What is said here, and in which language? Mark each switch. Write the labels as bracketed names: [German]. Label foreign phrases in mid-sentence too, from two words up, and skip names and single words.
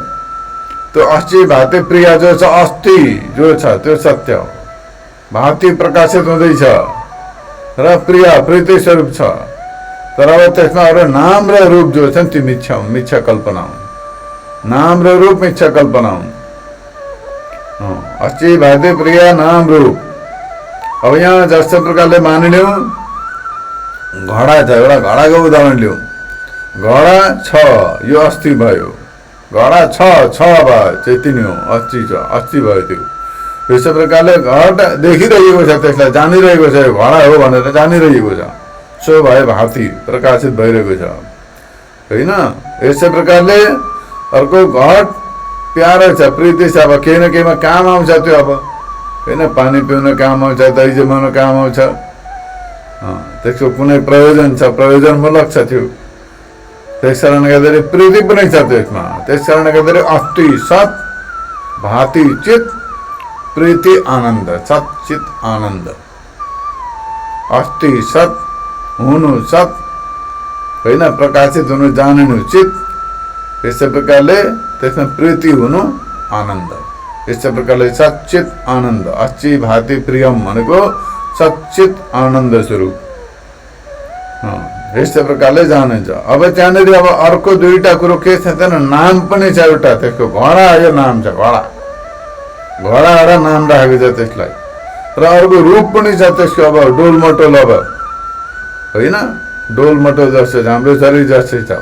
[Nepali] त्यो अस्थि, भाति, प्रिय जो छ, अस्थि जो छ त्यो सत्य हो, भाति प्रकाशित हुँदैछ र प्रिय प्रीति स्वरूप छ। तर अब त्यसमा अरू नाम र रूप जो छन् ती मिथ्या कल्पना हुन्। नाम र रूप मिथ्या कल्पना हुन्। अस्थि, भाति, प्रिय, नाम, रूप। अब यहाँ जस्तो प्रकारले मानिलिउँ घडा छ, एउटा घडाको उदाहरण लिउँ। घडा छ, यो अस्थि भयो, घडा छ भयो, त्यति नै हो, अस्थि भयो त्यो। यस्तो प्रकारले घट देखिरहेको छ, त्यसलाई जानिरहेको छ, यो घडा हो भनेर जानिरहेको छ, सो भयो भाति प्रकाशित भइरहेको छ, होइन। यस्तै प्रकारले अर्को घट प्यारो छ, प्रीति छ, अब केही न केहीमा काम आउँछ त्यो, अब होइन, पानी पिउन काम आउँछ, दही जमाउन काम आउँछ, त्यसको कुनै प्रयोजन छ, प्रयोजनमूलक छ त्यो। त्यस कारणले गर्दाखेरि प्रीति पनि छ त्यसमा। त्यस कारणले गर्दाखेरि अस्थि सत्, भाति चित, प्रीति आनन्द, सत् चित आनन्द। अस्थि सत् हुनु सत्, होइन, प्रकाशित हुनु जानिनु चित। यस्तै प्रकारले त्यसमा प्रीति हुनु आनन्द। यस्तै प्रकारले सच्चित आनन्द, [Sanskrit] अस्थि भाति प्रियम [Nepali] भनेको सच्चित आनन्द स्वरूप। यस्तै प्रकारले जानिन्छ। अब त्यहाँनिर अब अर्को दुईटा कुरो के छ त, नाम पनि छ एउटा, त्यसको घडा, यो नाम छ घडा, घडा एउटा नाम राखेको छ त्यसलाई। र अर्को रूप पनि छ त्यसको, अब डोलमटोल, अब होइन, डोलमटोल जस्तो छ, हाम्रो शरीर जस्तै छ।